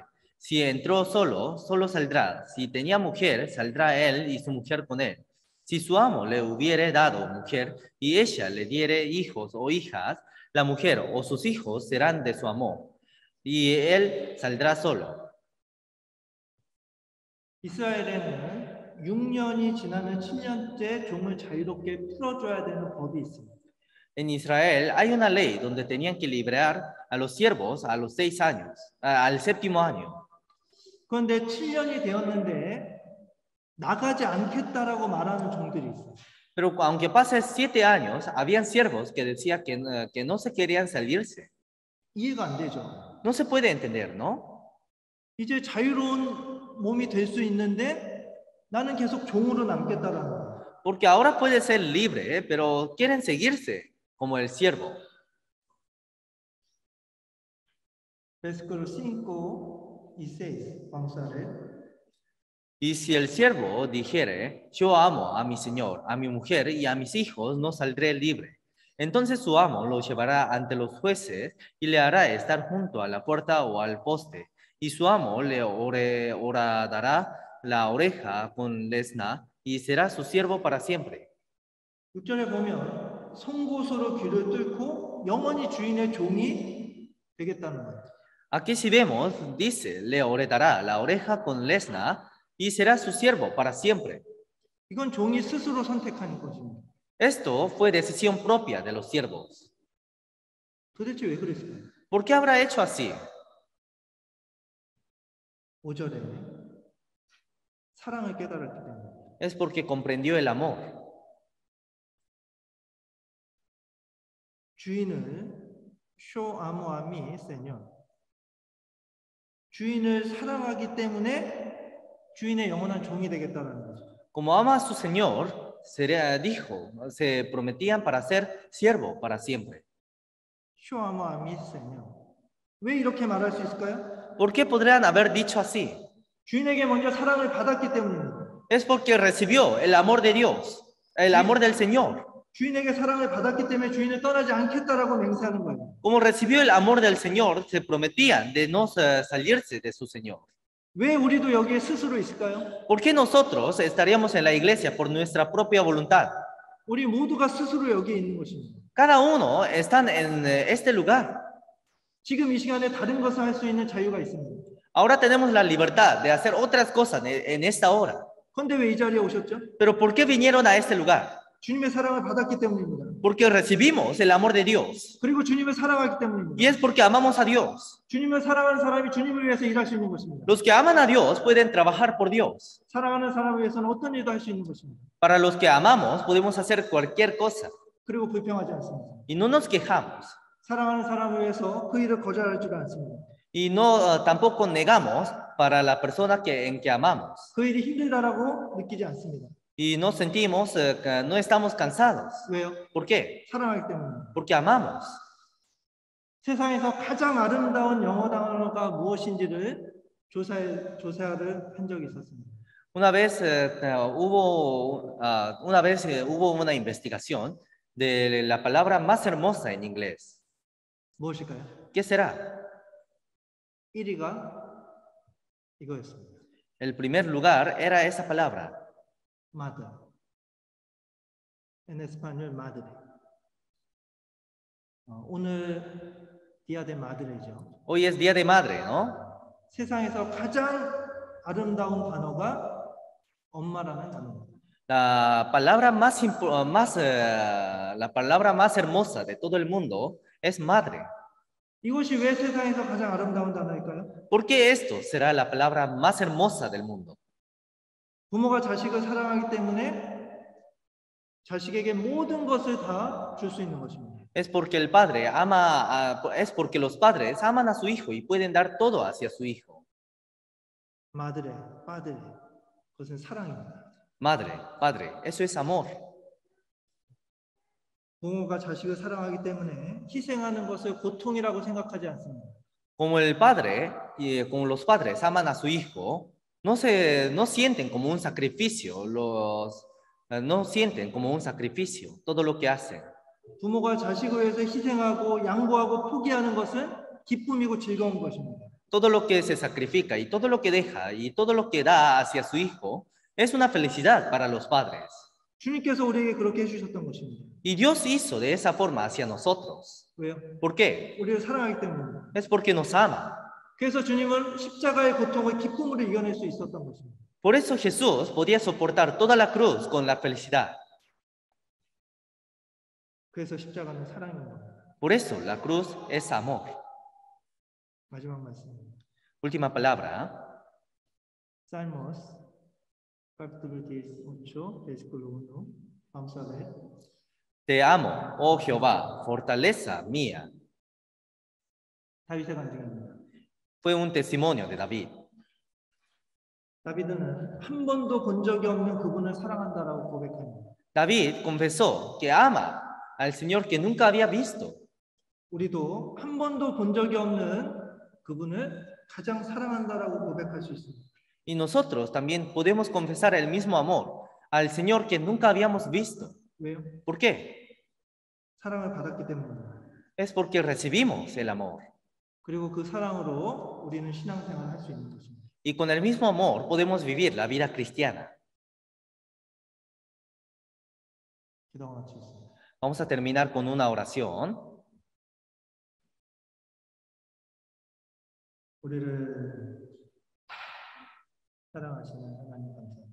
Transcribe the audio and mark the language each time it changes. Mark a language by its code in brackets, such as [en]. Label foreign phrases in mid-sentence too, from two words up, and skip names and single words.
[es] Si entró solo, solo saldrá. Si tenía mujer, saldrá él y su mujer con él. Si su amo le hubiere dado mujer y ella le diere hijos o hijas, la mujer o sus hijos serán de su amo, y él saldrá solo. [ko] 이스라엘에는 6년이 지나면 7년째 종을 자유롭게 풀어줘야 되는 법이 있습니다. [es] En Israel hay una ley donde tenían que liberar a los siervos a los 6 años, al séptimo año. [ko] 그런데 7년이 되었는데 나가지 않겠다라고 말하는 종들이 있어요. [es] Pero aunque pase 7 años, habían siervos que decían que no se querían salirse. [ko] 이해가 안 되죠. [es] No se puede entender, ¿no? [ko] 이제 자유로운 몸이 될 수 있는데 나는 계속 종으로 남겠다라는 거예요. [es] Porque ahora puede ser libre, pero quieren seguirse como el siervo. Versículo 5 y 6. Vamos a ver. Y si el siervo dijere, yo amo a mi señor, a mi mujer y a mis hijos, no saldré libre. Entonces su amo lo llevará ante los jueces y le hará estar junto a la puerta o al poste. Y su amo le horadará la oreja con lesna y será su siervo para siempre. [ko] 6절에 보면 송곳으로 귀를 뚫고 영원히 주인의 종이 되겠다는 거예요. [es] Aquí si vemos, dice, le horadará la oreja con lesna y será su siervo para siempre. [ko] 이건 종이 스스로 선택한 것입니다. [es] Esto fue decisión propia de los siervos. [ko] 도대체 왜 그랬을까요? [es] ¿Por qué habrá hecho así? [ko] 5절에 사랑을 깨달았기 때문에. [es] Es porque comprendió el amor. [ko] 주인을 [es] yo amo a mi señor. [ko] 주인을 사랑하기 때문에 주인의 영원한 종이 되겠다는 거죠. [es] Como ama a su Señor, se prometían para ser siervo para siempre. yo amo a mi señor. [ko] 왜 이렇게 말할 수 있을까요? [es] ¿Por qué podrían haber dicho así? [ko] 주인에게 먼저 사랑을 받았기 때문입니다. [es] Es porque recibió el amor de Dios, el amor del Señor. [ko] 주인에게 사랑을 받았기 때문에 주인을 떠나지 않겠다라고 맹세하는 거예요. [es] Como recibió el amor del Señor, se prometían de no salirse de su Señor. [ko] 왜 우리도 여기에 스스로 있을까요? [es] ¿Por qué nosotros estaríamos en la iglesia por nuestra propia voluntad? [ko] 우리 모두가 스스로 여기에 있는 것입니다. [es] Cada uno está en este lugar. [ko] 지금 이 시간에 다른 것을 할 수 있는 자유가 있습니다. [es] Ahora tenemos la libertad de hacer otras cosas en esta hora. [ko] 그런데 왜 이 자리에 오셨죠? [es] Pero ¿por qué vinieron a este lugar? [ko] 주님의 사랑을 받았기 때문입니다. [es] Porque recibimos el amor de Dios. [ko] 그리고 주님을 사랑하기 [es] Y [ko] 때문입니다. [es] es porque amamos a Dios. [ko] 주님을 사랑하는 사람이 주님을 위해서 일할 수 있는 것입니다. [es] Los que aman a Dios pueden trabajar por Dios. [ko] 사랑하는 사람을 위해서는 어떤 일도 할 수 있는 것입니다. [es] Para los que amamos podemos hacer cualquier cosa. [ko] 그리고 불평하지 않습니다. [es] Y no nos quejamos. [ko] 사랑하는 사람을 위해서 그 일을 거절할 줄 않습니다. [es] Y no tampoco negamos para la persona en que amamos. [ko] 그 일이 힘들다라고 느끼지 않습니다. [es] Y no sentimos que no estamos cansados. [ko] 왜요? [es] ¿Por qué? [ko] 사랑하기 때문입니다. [es] Porque amamos. [ko] 세상에서 가장 아름다운 영어 단어가 무엇인지를 조사를 한 적이 있었습니다. [es] Una vez hubo una investigación de la palabra más hermosa en inglés. [ko] 무엇일까요? [es] ¿Qué será? [ko] 1위가 이거였습니다. [es] El primer lugar era esa palabra. Madre. En español, madre. [ko] 오늘 [es] Día de Madre [ko] 죠. [es] Hoy es Día de Madre, ¿no? [ko] 세상에서 가장 아름다운 단어가 엄마라는 단어입니다. [es] La palabra la palabra más hermosa de todo el mundo es madre. [ko] 이것이 왜 세상에서 가장 아름다운 단어일까요? [es] ¿Por qué esto será la palabra más hermosa del mundo? [ko] 부모가 자식을 사랑하기 때문에 자식에게 모든 것을 다 줄 수 있는 것입니다. [es] Es porque es porque los padres aman a su hijo y pueden dar todo hacia su hijo. Madre, padre, [ko] 그것은 사랑입니다. [es] Madre, padre, eso es amor. [ko] 부모가 자식을 사랑하기 때문에 희생하는 것을 고통이라고 생각하지 않습니다. [es] Como como los padres aman a su hijo, no sienten como un sacrificio, no sienten como un sacrificio todo lo que hacen. [ko] 부모가 자식을 위해서 희생하고 양보하고 포기하는 것은 기쁨이고 즐거운 것입니다. [es] Todo lo que se sacrifica y todo lo que deja y todo lo que da hacia su hijo es una felicidad para los padres. [ko] 주님께서 우리에게 그렇게 해주셨던 것입니다. [es] Y Dios hizo de esa forma hacia nosotros. [ko] 왜요? [es] ¿Por qué? [ko] 우리를 사랑하기 때문입니다. [es] Es porque nos ama. [ko] 그래서 주님은 십자가의 고통을 기쁨으로 이겨낼 수 있었던 것입니다. [es] Por eso Jesús podía soportar toda la cruz con la felicidad. [ko] 그래서 십자가는 사랑입니다. [es] Por eso la cruz es amor. [ko] 마지막 말씀입니다. [es] Última palabra. Salmos capítulo 18, versículo 1. Vamos a ver. Te amo, oh Jehová, fortaleza mía. [ko] 다윗의 간증입니다. [es] Fue un testimonio de David. [ko] 다윗은 한 번도 본 적이 없는 그분을 사랑한다라고 고백합니다. [es] David confesó que ama al Señor que nunca había visto. [ko] 우리도 한 번도 본 적이 없는 그분을 가장 사랑한다라고 고백할 수 있습니다. [es] Y nosotros también podemos confesar el mismo amor al Señor que nunca habíamos visto. [ko] 왜요? [es] ¿Por qué? [ko] 사랑을 받았기 때문입니다. [es] Es porque recibimos el amor. [ko] 그리고 그 사랑으로 우리는 신앙생활을 할 수 있는 것입니다. [es] Y con el mismo amor podemos vivir la vida cristiana. [ko] 기도가 마치겠습니다. [es] Vamos a terminar con una oración. [ko] 우리를 사랑하시는 하나님 감사합니다.